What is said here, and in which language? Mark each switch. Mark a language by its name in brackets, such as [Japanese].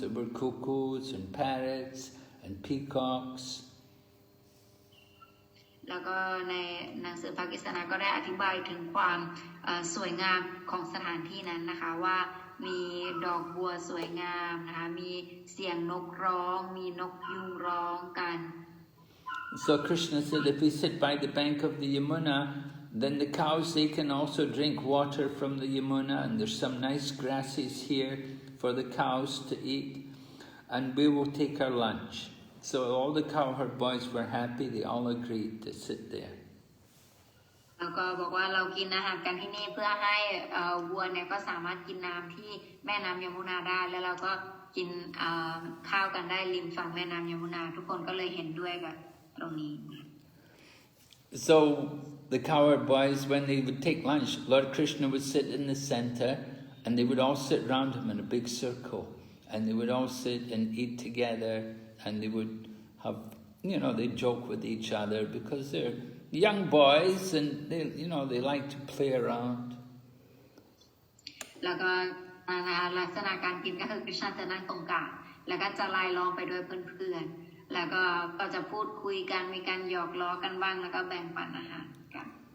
[English] There were cuckoos and parrots and peacocks. [Thai] แล้วก็ในหนังสือภากิสนาก็ได้อธิบายถึงความสวยงามของสถานที่นั้นนะคะว่ามีดอกบัวสวยงามนะคะมีเสียงนกร้องมีนกยุงร้องกัน [English] So Krishna said, if we sit by the bank of the Yamuna, then the cows, they can also drink water from the Yamuna, and there's some nice grasses here for the cows to eat, and we will take our lunch. So all the cowherd boys were happy, they all agreed to sit there. [Thai] แล้วก็บอกว่าเรากินอาหารกันที่นี่เพื่อให้วัวเนี่ยก็สามารถกินน้ำที่แม่น้ำยมุนาได้แล้วเราก็กินข้าวกันได้ริมฝั่งแม่น้ำยมุนาทุกคนก็เลยเห็นด้วยกับตรงนี้ [English] So the cowherd boys, when they would take lunch, Lord Krishna would sit in the center, and they would all sit round him in a big circle, and they would all sit and eat together, and they would have, they'd joke with each other because they're young boys, and they like to play around. [Thai] แล้วก็ลักษณะการกินก็คือคริชนาจะนั่งตรงกลางแล้วก็จะไล่ล้อมไปด้วยเพื่อนๆแล้วก็จะพูดคุยกันมีการหยอกล้อกันบ้างแล้วก็แบ่งปันอาหารกัน